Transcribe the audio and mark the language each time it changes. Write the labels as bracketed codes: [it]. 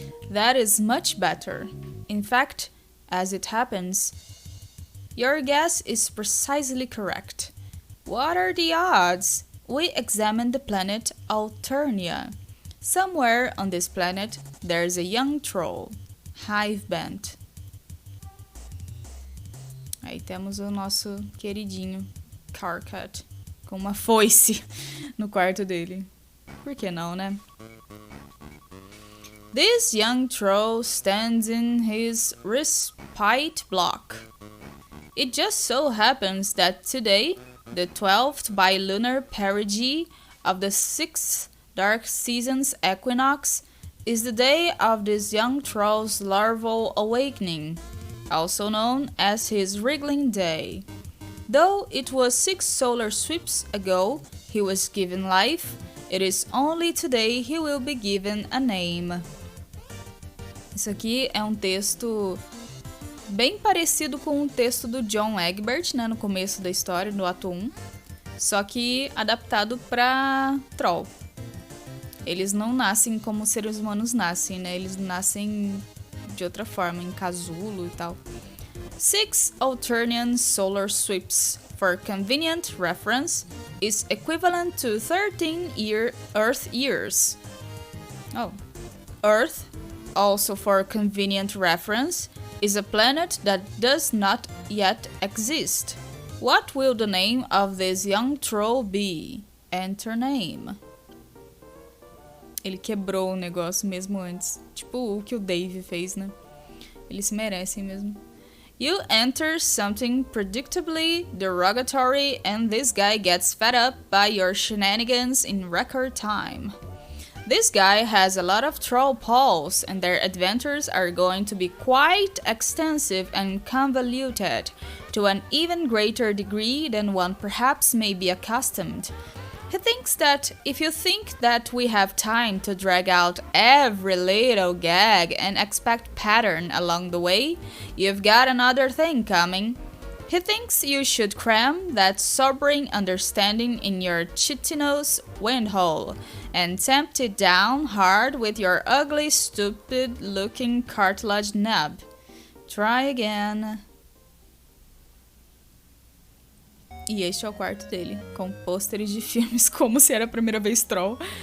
[en] That is much better. In fact, as it happens, your guess is precisely correct. What are the odds? We examined the planet Alternia. Somewhere on this planet, there's a young troll, hive bent. [pt] Aí temos o nosso queridinho Carcat com uma foice no quarto dele. Por que não, né? [en] This young troll stands in his respite block. It just so happens that today, the 12th bilunar perigee of the 6th dark season's equinox, is the day of this young troll's larval awakening, also known as his wriggling day. Though it was 6 solar sweeps ago he was given life, it is only today he will be given a name. [pt] Isso aqui é um texto bem parecido com o texto do John Egbert, né, no começo da história, no ato 1, só que adaptado para troll. Eles não nascem como os seres humanos nascem, né? Eles nascem de outra forma, em casulo e tal. [en] 6 Alternian solar sweeps, for convenient reference, is equivalent to 13 Earth years. Oh, Earth, also for convenient reference, is a planet that does not yet exist. What will the name of this young troll be? Enter name. [pt] Ele quebrou o negócio mesmo antes. Tipo o que o Dave fez, né? Eles se merecem mesmo. [en] You enter something predictably derogatory and this guy gets fed up by your shenanigans in record time. This guy has a lot of troll pals and their adventures are going to be quite extensive and convoluted, to an even greater degree than one perhaps may be accustomed. He thinks that if you think that we have time to drag out every little gag and expect pattern along the way, you've got another thing coming. He thinks you should cram that sobering understanding in your chitinous windhole and tamp it down hard with your ugly, stupid-looking cartilage nub. Try again. [pt] E este é o quarto dele, com pôsteres de filmes como se era a primeira vez troll.